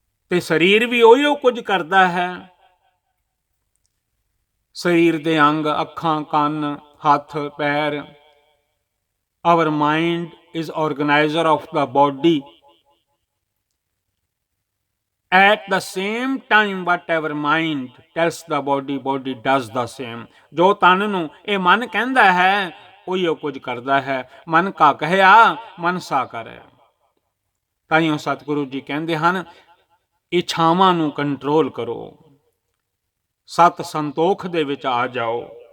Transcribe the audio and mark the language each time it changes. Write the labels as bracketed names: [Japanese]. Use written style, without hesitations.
[Punjabi] ਤੇ ਸਰੀਰ ਵੀ ਉਹੀ ਕੁਝ ਕਰਦਾ ਹੈ। ਸਰੀਰ ਦੇ ਅੰਗ, ਅੱਖਾਂ, ਕੰਨ, ਹੱਥ, ਪੈਰ, [English] our mind is organizer of the body. At the same time, whatever mind tells the body, body does the same. [Punjabi] ਜੋ ਤਨ ਨੂੰ ਇਹ ਮਨ ਕਹਿੰਦਾ ਹੈ, ਉਹੀ ਕੁਝ ਕਰਦਾ ਹੈ। ਮਨ ਕਾ ਕਹਿਆ ਮਨਸਾ ਕਰੈ। ਤਾਈਓ ਸਤਿਗੁਰੂ ਜੀ ਕਹਿੰਦੇ ਹਨ, ਇੱਛਾਵਾਂ ਨੂੰ ਕੰਟਰੋਲ ਕਰੋ, ਸਤ ਸੰਤੋਖ ਦੇ ਵਿੱਚ ਆ ਜਾਓ।